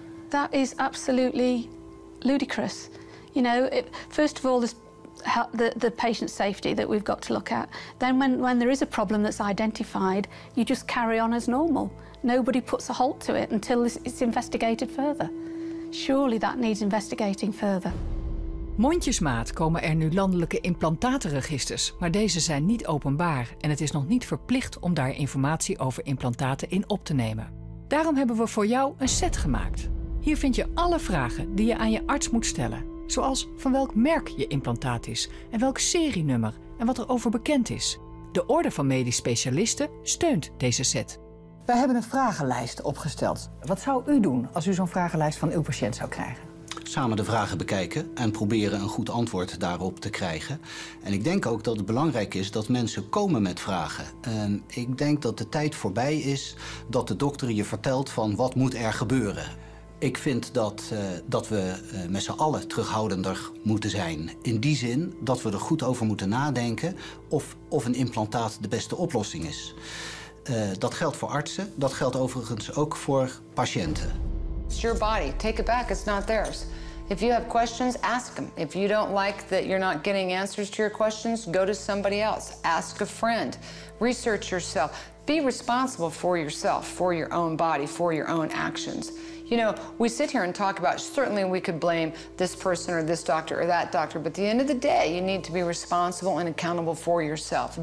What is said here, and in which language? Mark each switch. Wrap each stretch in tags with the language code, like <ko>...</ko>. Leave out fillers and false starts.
<en>That is absolutely ludicrous. You know, first of all, there's the patient safety that we've got to look at. Then when there is a problem that's identified, you just carry on as normal. Nobody puts a halt to it until it's investigated further. Surely that needs investigating further.</en> <nl>Mondjesmaat komen er nu landelijke implantatenregisters, maar deze zijn niet openbaar en het is nog niet verplicht om daar informatie over implantaten in op te nemen. Daarom hebben we voor jou een set gemaakt. Hier vind je alle vragen die je aan je arts moet stellen, zoals van welk merk je implantaat is en welk serienummer en wat er over bekend is. De Orde van Medisch Specialisten steunt deze set. Wij hebben een vragenlijst opgesteld. Wat zou u doen als u zo'n vragenlijst van uw patiënt zou krijgen? Samen de vragen bekijken en proberen een goed antwoord daarop te krijgen. En ik denk ook dat het belangrijk is dat mensen komen met vragen. Ik denk dat de tijd voorbij is dat de dokter je vertelt van wat moet er gebeuren. Ik vind dat we met z'n allen terughoudender moeten zijn. In die zin dat we er goed over moeten nadenken of een implantaat de beste oplossing is. Dat geldt voor artsen, dat geldt overigens ook voor patiënten.</nl> <en>It's your body. Take it back. It's not theirs. If you have questions, ask them. If you don't like that you're not getting answers to your questions, go to somebody else. Ask a friend. Research yourself. Be responsible for yourself, for your own body, for your own actions. You know, we sit here and talk about, certainly we could blame this person or this doctor or that doctor, but at the end of the day, you need to be responsible and accountable for yourself.</en>